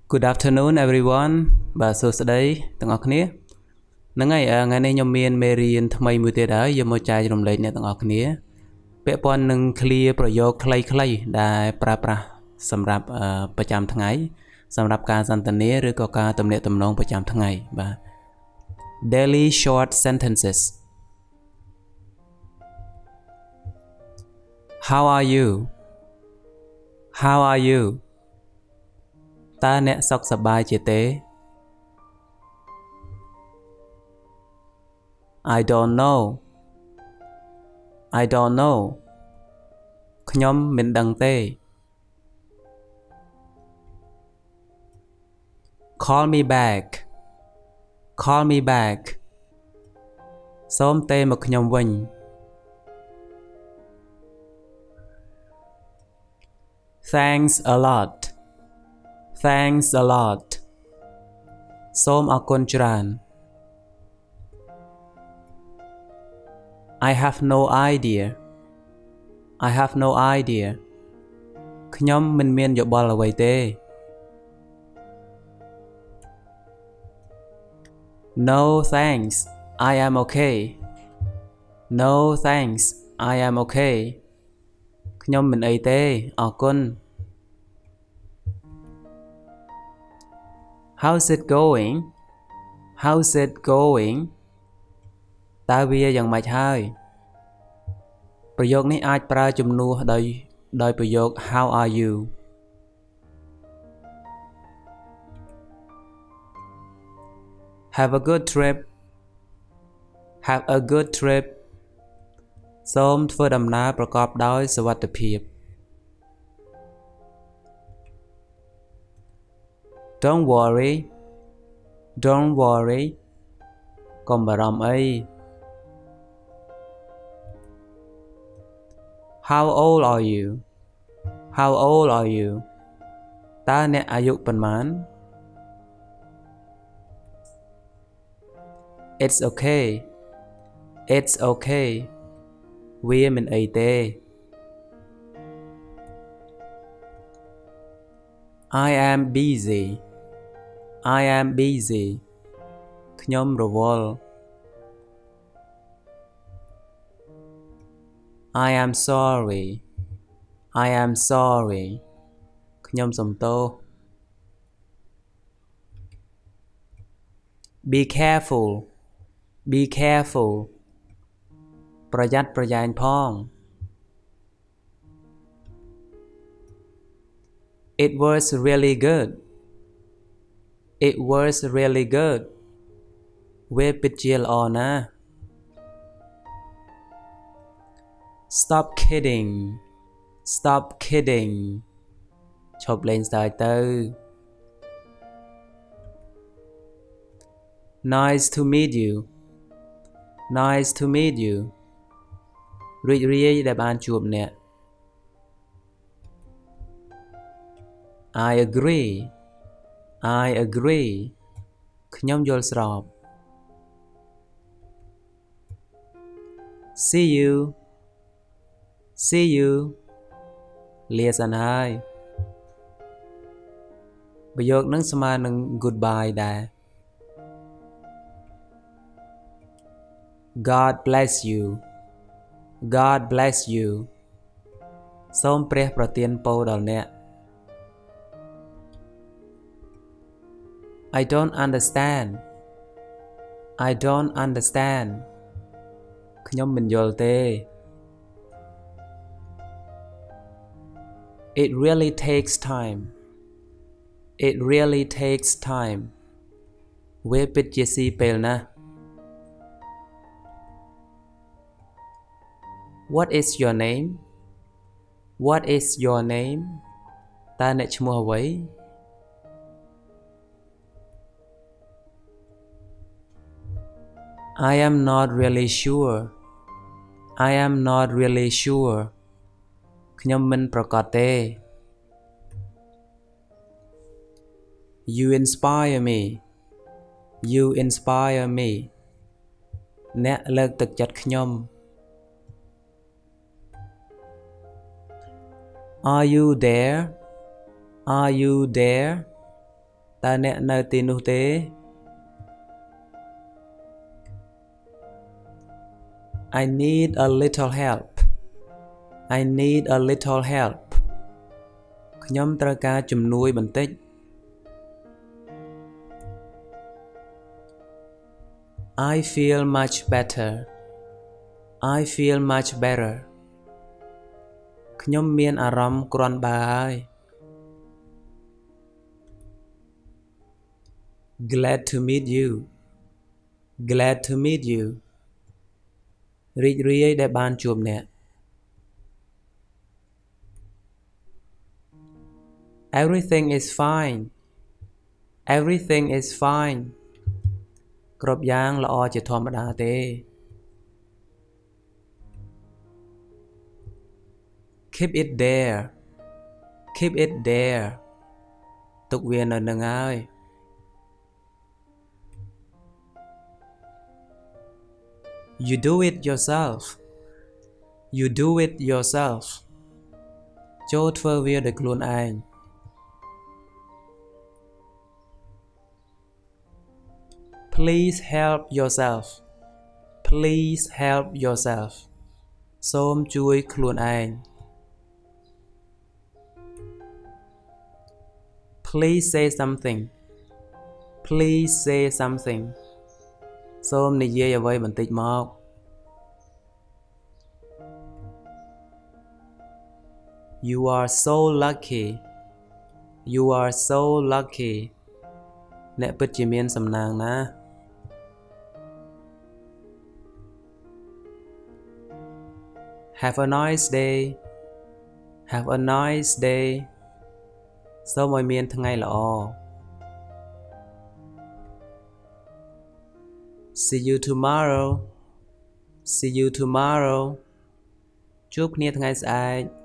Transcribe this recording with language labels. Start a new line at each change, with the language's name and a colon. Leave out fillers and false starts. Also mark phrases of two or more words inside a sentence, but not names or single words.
English: Good afternoon everyone
Khmer: បាទសួស្តីទាំងអស់គ្នាហ្នឹងហើយថ្ងៃនេះខ្ញុំមានមេរៀនថ្មី មួយទៀតហើយយកមកចែករំលែកអ្នកទាំងអស់គ្នាពាក់ព័ន្ធនឹង clear ប្រយោគខ្លីៗដែលប្រើប្រាស់សម្រាប់ប្រចាំថ្ងៃសម្រាប់ការសន្ទនាឬក៏ការទំនាក់ទំនងប្រចាំថ្ងៃបាទ
English: Daily short sentences How are you How are you
Khmer: តើអ្នកសុខសប្បាយជាទេ
English: I don't know I don't know
Khmer: ខ្ញុំមិនដឹងទេ
English: Call me back Call me back
Khmer: សូមទេមកខ្ញុំវិញ
English: Thanks a lot Thanks a lot
Khmer: សូមអរគុណច្រើន
English: I have no idea I have no idea
Khmer: ខ្ញុំមិនមានយោបល់អ្វីទេ
English: No thanks I am okay No thanks I am okay
Khmer: ខ្ញុំមិនអីទេអរគុណ
English: How's it going How's it going
Khmer: តើវាយ៉ាងម៉េចហើយប្រយោគនេះអាចប្រើជំនួសដោយប្រយោគ
English: How are you Have a good trip Have a good trip
Khmer: សូមធ្វើដំណើរប្រកបដោយសុវត្ថិភាព
English: Don't worry Don't worry
Khmer: កុំបារម្ភអី
English: How old are you How old are you
Khmer: តើអ្នកអាយុប៉ុន្មាន
English: It's okay It's okay
Khmer: វាមិនអីទេ
English: I am busy I am busy
Khmer: ខ្ញុំរវល់
English: I am sorry I am sorry
Khmer: ខ្ញុំសុំទោស
English: Be careful Be careful
Khmer: ប្រយ័ត្នប្រយែងផង
English: It was really good It was really good
Khmer: វាពិតជាល្អណាស់
English: Stop kidding Stop kidding
Khmer: ឈប់លេងសើចទៅ
English: Nice to meet you Nice to meet you
Khmer: រីករាយដែលបានជួបអ្នក
English: I agree I agree
Khmer: ខ្ញុំយល់ស្រប
English: See you See you
Khmer: លាសិនហើយប្រយោគនឹងស្មើនឹង goodbye ដែរ
English: God bless you God bless you
Khmer: សូមព្រះប្រទានពរដល់អ្នក
English: I don't understand I don't understand
Khmer: ខ្ញុំមិនយល់ទេ
English: It really takes time It really takes time
Khmer: វាពិតជាស៊ីពេលណាស់
English: What is your name What is your name
Khmer: តើអ្នកឈ្មោះអ្វី
English: I am not really sure I am not really sure
Khmer: ខ្ញុំមិនប្រកាសទេ
English: You inspire me You inspire me
Khmer: អ្នកលើកទឹកចិត្តខ្ញុំ
English: Are you there Are you there ta nè nơi tin nu tế I need a little help I need a little help
Khmer: ខ្ញុំត្រូវការជំនួយបន្តិច
English: I feel much better I feel much better
Khmer: ខ្ញុំមានអារម្មណ៍គ្រាន់បើហើយ
English: Glad to meet you Glad to meet you
Khmer: រីករាយដែលបានជួបអ្នក
English: Everything is fine Everything is fine
Khmer: គ្រប់យ៉ាងល្អជាធម្មតាទេ
English: Keep it there Keep it there
Khmer: ទុកវានៅនឹងហើយ
English: You do it yourself You do it yourself
Khmer: ចូលធ្វើវាដោយខ្លួនឯង
English: Please help yourself Please help yourself
Khmer: សូមជួយខ្លួនឯង
English: Please say something Please say something
Khmer: សូមនិយាយអ្វីបន្តិចមក
English: You are so lucky You are so lucky
Khmer: អ្នកពិតជាមានសំណាងណាស់
English: Have a nice day Have a nice day
Khmer: សូមឲ្យមានថ្ងៃល្អ
English: See you tomorrow See you tomorrow
Khmer: ជួបគ្នាថ្ងៃស្អែក